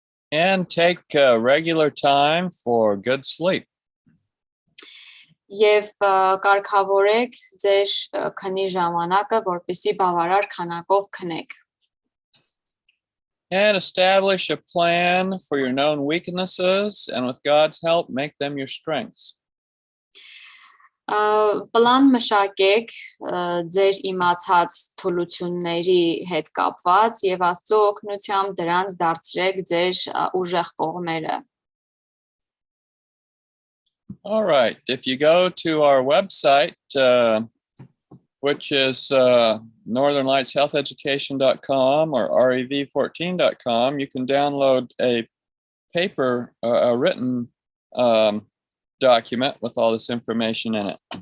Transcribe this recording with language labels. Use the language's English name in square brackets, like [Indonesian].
[English] And take regular time for good sleep. [Armenian] Եվ կարգավորեք ձեր քնի ժամանակը, որպեսզի բավարար քանակով քնեք։ [English] And establish a plan for your known weaknesses, and with God's help, make them your strengths. [Armenian] Պլան մշակեք ձեր իմացած թուլությունների հետ կապված եւ Աստծո օգնությամբ դրանց դարձրեք ձեր ուժեղ կողմերը։ [English] All right, if you go to our website, which is northernlightshealtheducation.com or rev14.com, you can download a paper, a written document with all this information in it.